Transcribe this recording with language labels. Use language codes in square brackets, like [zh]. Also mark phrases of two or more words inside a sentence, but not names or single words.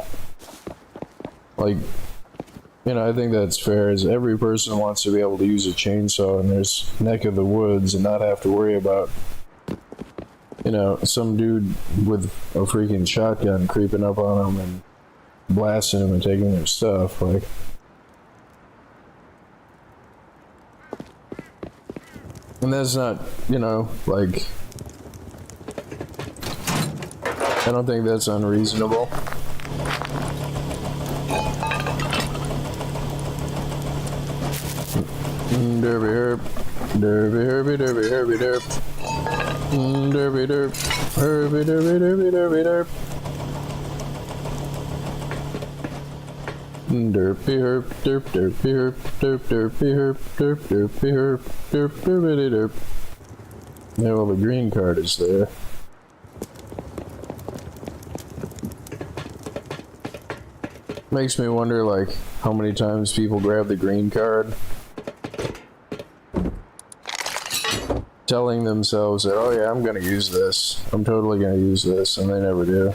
[en] Like, you know, I think that's fair, is every person wants to be able to use a chainsaw in their neck of the woods and not have to worry about, you know, some dude with a freaking shotgun creeping up on them and blasting them and taking their stuff. Like, and that's not, you know, like, I don't think that's unreasonable. Derby herb, derby herby derby herby derp, derby derp, herby derby derby derby derp, derpy herb, derp derpy herb, derp derpy herb, derp derpy herb, derp derpy derp. Yeah, well, the green card is there. Makes me wonder, like, how many times people grab the green card telling themselves that, oh yeah, I'm gonna use this, I'm totally gonna use this, and they never do.